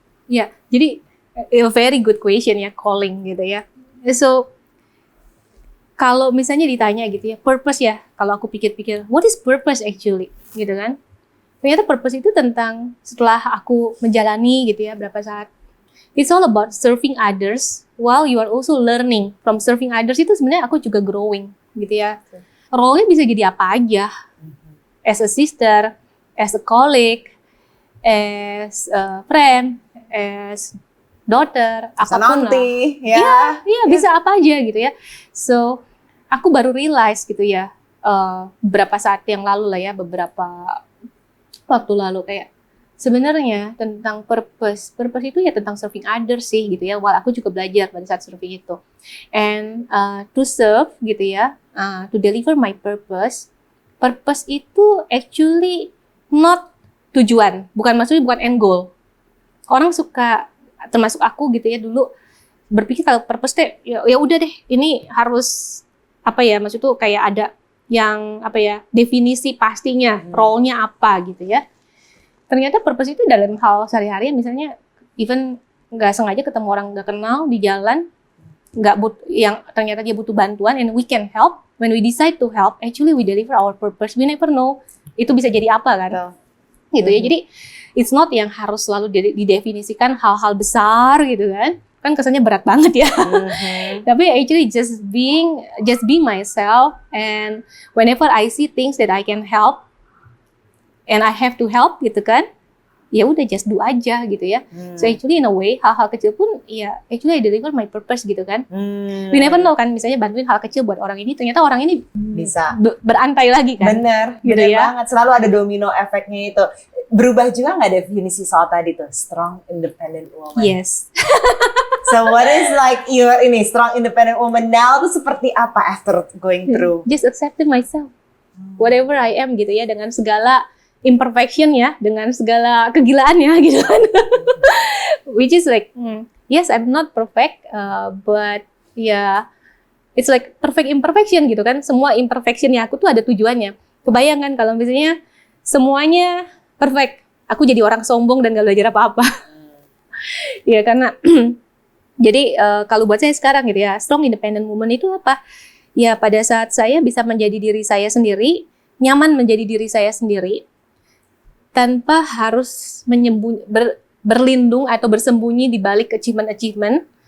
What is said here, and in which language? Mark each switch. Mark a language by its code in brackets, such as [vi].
[id] Ya, jadi [en] a very good question [id] ya, calling gitu ya. So kalau misalnya ditanya gitu ya, purpose ya. Kalau aku pikir-pikir, [en] what is purpose actually, [id] gitu kan? Ternyata purpose itu tentang setelah aku menjalani gitu ya berapa saat. [en] It's all about serving others while you are also learning. From serving others [id] itu sebenarnya aku juga growing gitu ya. Role-nya bisa jadi apa aja. [en] As a sister, as a colleague, as a friend, as daughter, apapun lah. [id] Iya, bisa apa aja gitu ya. So, aku baru realize gitu ya, beberapa saat yang lalu lah ya, beberapa waktu lalu kayak sebenarnya tentang purpose itu ya tentang serving others sih gitu ya. [en] While [id] aku juga belajar pada saat [en] serving itu, and to serve gitu ya, to deliver my purpose itu actually not tujuan, [id] maksudnya bukan [en] end goal. [id] Orang suka, termasuk aku gitu ya dulu berpikir kalau purpose teh ya udah deh ini harus apa ya, maksud tuh kayak ada yang apa ya, definisi pastinya, role-nya apa gitu ya. Ternyata purpose itu dalam hal sehari-hari, misalnya even nggak sengaja ketemu orang nggak kenal di jalan, yang ternyata dia butuh bantuan [en] and we can help. When we decide to help, actually we deliver our purpose. We never know [id] itu bisa jadi apa kan. Gitu ya. Jadi [en] it's not [id] yang harus selalu didefinisikan hal-hal besar gitu kan. Kan kesannya berat banget ya. [en] Tapi actually just be myself, and whenever I see things that I can help and I have to help gitu kan, [id] ya udah [en] just do [id] aja gitu ya. [en] So actually in a way [id] hal-hal kecil pun ya [en] actually I deliver my purpose [id] gitu kan. [en] We never know [id] kan, misalnya bantuin hal kecil buat orang ini, ternyata orang ini bisa berantai lagi kan. Bener ya? Banget, selalu ada domino efeknya itu. Berubah juga nggak definisi soal tadi tuh, strong independent woman? [en] Yes. So what is like your strong independent woman now [id] tuh seperti apa [en] after going through? Just accepting myself, whatever I am [id] gitu ya, dengan segala imperfection ya, dengan segala kegilaannya gitu kan. [en] Which is like, yes I'm not perfect, but yeah, it's like perfect imperfection [id] gitu kan. Semua imperfectionnya aku tuh ada tujuannya. Kebayangkan kalau misalnya semuanya perfect, aku jadi orang sombong dan gak belajar apa-apa. Ya karena jadi kalau buat saya sekarang gitu ya, strong independent woman itu apa? Ya pada saat saya bisa menjadi diri saya sendiri, nyaman menjadi diri saya sendiri, tanpa harus berlindung atau bersembunyi di balik achievement.